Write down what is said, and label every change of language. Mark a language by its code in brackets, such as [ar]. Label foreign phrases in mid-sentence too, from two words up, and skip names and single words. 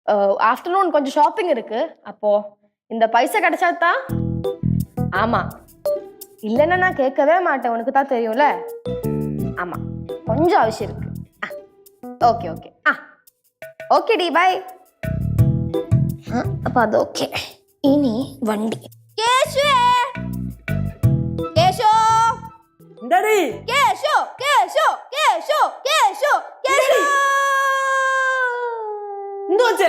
[ta] ஆஃப்டர்நூன் கொஞ்சம் ஷாப்பிங் இருக்கு. அப்போ இந்த பைசா கிடைச்சாதான். ஆமா, இல்லைன்னா நான் கேட்கவே மாட்டேன், உனக்கு தான் தெரியும்ல. ஆமா, கொஞ்சம் அவசியம் இருக்கு. [en] okay okay. [ta] ஓகே டி, பை. [ml] അപ്പൊ അതൊക്കെ. ഇനി വണ്ടി. കേശു കേശു എന്താടി കേശു കേശു കേശു കേശു കേശു എന്തോ വച്ചേ